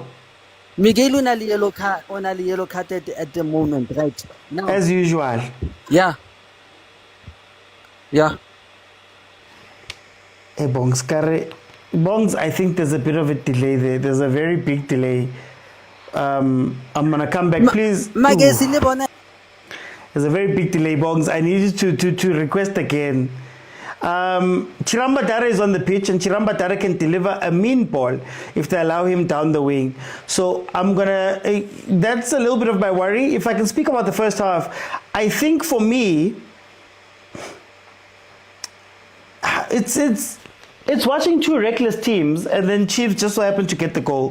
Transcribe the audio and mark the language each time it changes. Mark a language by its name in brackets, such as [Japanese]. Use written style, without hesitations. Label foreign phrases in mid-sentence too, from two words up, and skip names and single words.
[English] Miguel only yellow card at the moment, right? Now. As usual. Yeah. Hey, Bongs, I think there's a bit of a delay there. There's a very big delay. I'm going to come back, please. [Northern Sotho] Magesi le bona. [English] There's a very big delay, Bongs. I need you to request again. Chiramba Dara is on the pitch, and Chiramba Dara can deliver a mean ball if they allow him down the wing. So that's a little bit of my worry. If I can speak about the first half, I think for me, it's watching two reckless teams, and then Chiefs just so happen to get the goal.